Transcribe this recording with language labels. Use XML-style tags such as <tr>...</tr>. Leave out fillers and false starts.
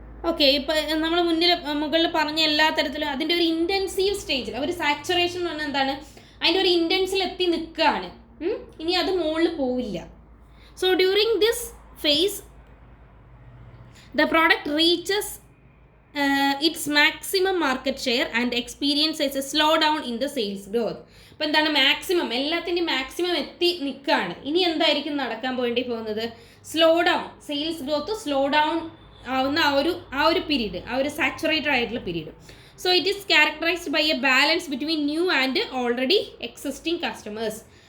<ml>Okay, ഇപ്പോൾ നമ്മൾ മുകളിൽ പറഞ്ഞ എല്ലാ തരത്തിലും അതിൻ്റെ ഒരു ഇൻറ്റൻസീവ് സ്റ്റേജിൽ, ഒരു സാച്ചുറേഷൻ എന്ന് പറഞ്ഞാൽ എന്താണ്, അതിൻ്റെ ഒരു ഇൻറ്റൻസിൽ എത്തി നിൽക്കുകയാണ്, ഇനി അത് മുകളിൽ പോവില്ല.</ml> <en>So during this phase, the product reaches its maximum market share and experiences a slowdown in the sales growth.</en> <ml>അപ്പോൾ എന്താണ്, മാക്സിമം, എല്ലാത്തിൻ്റെയും മാക്സിമം എത്തി നിൽക്കുകയാണ്. ഇനി എന്തായിരിക്കും നടക്കാൻ വേണ്ടി പോകുന്നത്, slow down, sales growth slow down ആവുന്ന ആ ഒരു പീരീഡ്, ആ ഒരു സാച്ചുറേറ്റഡ് ആയിട്ടുള്ള period.</ml> <en>So it is characterized by a balance between new and already existing customers.</en>